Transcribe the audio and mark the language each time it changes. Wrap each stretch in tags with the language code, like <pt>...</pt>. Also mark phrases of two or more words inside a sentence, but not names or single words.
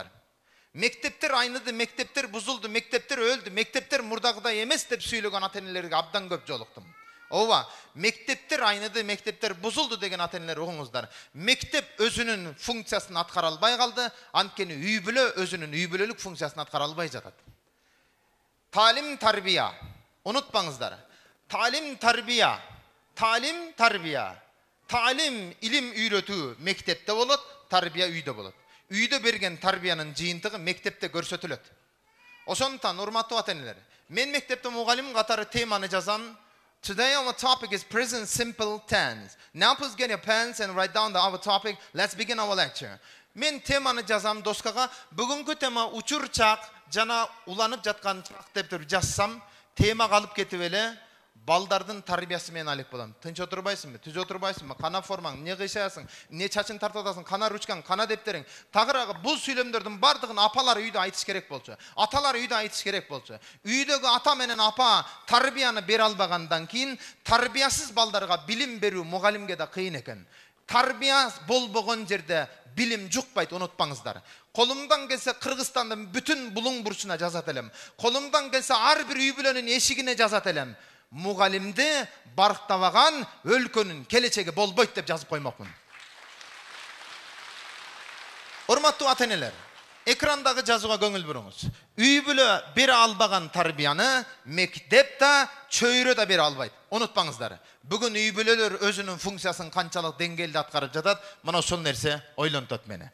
<ky>Мектептер айныды, мектептер бузулду, мектептер өлдү, мектептер мурдагыдай эмес деп сүйлөгөн ата-энелерге абдан көп жолуктум. Ооба, мектептер айныды, мектептер бузулду деген ата-энелер угуңуздар. Мектеп өзүнүн функциясын аткара албай калды, анткени үй бүлө өзүнүн үй бүлөлүк функциясын аткара албай жатат. Таалим тарбия. Унутпаңыздар. Таалим тарбия. Таалим тарбия. Таалим илим үйрөтүү мектепте болот, тарбия үйдө болот. Үйдө берген тарбиянын жыйынтыгы мектепте көрсөтүлөт. Ошондуктан урматтуу ата-энелер, мен мектепте мугалим катары теманы жазам.</ky> <en>Today our topic is present simple tense. Now please get your pens and write down our topic. Let's begin our lecture.</en> <ky>Мен теманы жазам доскага. Бүгүнкү тема учур чак, жана уланып жаткан чак деп жазсам, тема калып кетип эле балдардын тарбиясы менен алек болом. Тынч отурбайсыңбы? Түз отурбайсыңбы? Кана формаң, не кыйшаясың, не чачын тартып атасың, кана ручкаң, кана дептериң. Тагыраагы бул сүйлөмдөрдүн бардыгын апалар үйдө айтыш керек болчу. Аталар үйдө айтыш керек болчу. Үйдөгү ата менен апа тарбияны бере албагандан кийин тарбиясыз балдарга билим берүү мугалимге да кыйын экен. Тарбия болбогон жерде билим жукпайт, унутпаңыздар. Колумдан келсе Кыргызстандын бүтүн булуң бурчуна жазат элем. Колумдан келсе ар бир үй бүлөнүн эшигине жазат элем. Мугалимди баркталбаган өлкөнүн келечеги болбойт деп жазып коймокмун. Урматтуу ата-энелер, экрандагы жазууга көңүл буруңуз. Үй бүлө бере албаган тарбияны мектеп да, чөйрө да бере албайт. Унутпаңыздар. Бүгүн үй бүлөлөр өзүнүн функциясын канчалык деңгээлде аткарып жатат, мына ошол нерсе ойлонтот мени.</ky>